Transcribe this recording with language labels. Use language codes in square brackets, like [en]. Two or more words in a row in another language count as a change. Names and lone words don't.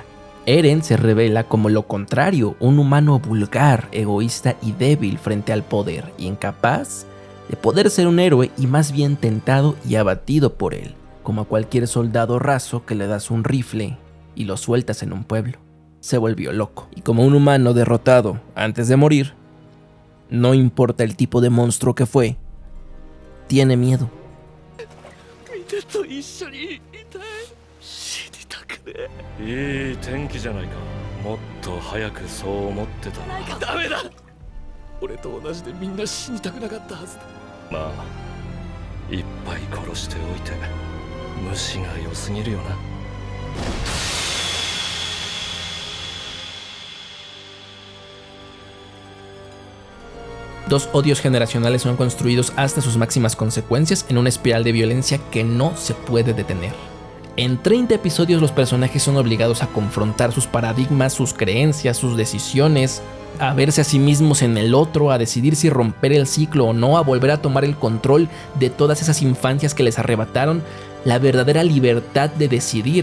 [es] Eren se revela como lo contrario, un humano vulgar, egoísta y débil frente al poder, incapaz de poder ser un héroe y más bien tentado y abatido por él, como a cualquier soldado raso que le das un rifle y lo sueltas en un pueblo. Se volvió loco, y como un humano derrotado antes de morir, no importa el tipo de monstruo que fue, tiene miedo. [ja] いい天気じゃないか。もっと早くそう思ってた。ダメだ。俺と同じでみんな死にたくなかったはずだ。まあいっぱい殺しておいて虫が良すぎるよな。 [es] Dos odios generacionales son construidos hasta sus máximas consecuencias en una espiral de violencia que no se puede detener. En 30 episodios los personajes son obligados a confrontar sus paradigmas, sus creencias, sus decisiones, a verse a sí mismos en el otro, a decidir si romper el ciclo o no, a volver a tomar el control de todas esas infancias que les arrebataron la verdadera libertad de decidir.